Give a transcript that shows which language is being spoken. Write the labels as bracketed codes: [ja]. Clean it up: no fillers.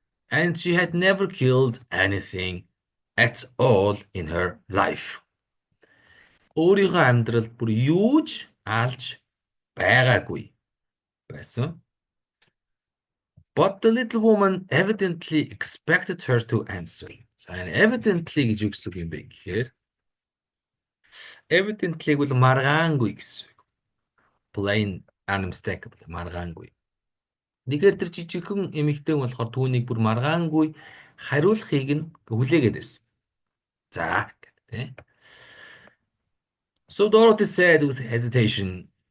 [en] And she had never killed anything at all in her life. [mn] Өөрийнхөө амьдралд бүр юу ч алж байгаагүй байсан. [en] But the little woman evidently expected her to answer. [mn] За evidently гэж юу гэсэн юм бэ гэхээр evidently бол маргаангүй гэсэн үг. [en] Plain unmistakable маргаангүй. [mn] Тэгэхээр тэр жижигхэн эмэгтэй болохоор түүнийг бүр маргаангүй хариулахыг нь хүлээгээд байсан. За гэдэг. [en] So Dorothy said with hesitation.